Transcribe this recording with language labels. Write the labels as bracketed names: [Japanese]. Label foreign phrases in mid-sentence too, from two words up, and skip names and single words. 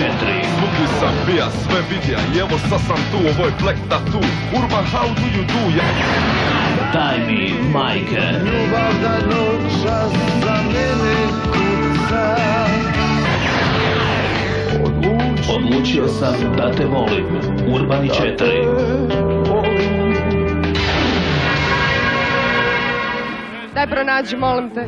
[Croatian] Svugdje sam bija, sve vidja i evo sad sam tu, ovo je Black Tattoo. [English] Urban, how do you do? Tajmi, Majke, [Croatian] Ljubav da noćas za mene kuca. Odlučio sam da te volim, Urbani 4, Daj pronađi, molim te.